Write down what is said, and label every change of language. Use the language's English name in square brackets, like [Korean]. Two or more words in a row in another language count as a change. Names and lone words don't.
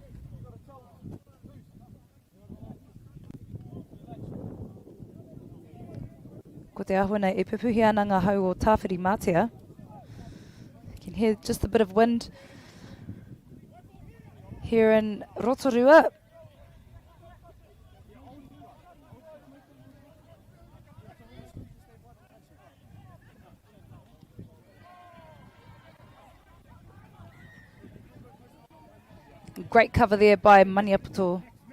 [Māori] Ko te ahua nei e pupuhi ana ngā hau o tāwhiri mātea. [English] You can hear just a bit of wind here in Rotorua. Great cover there by Maniapoto.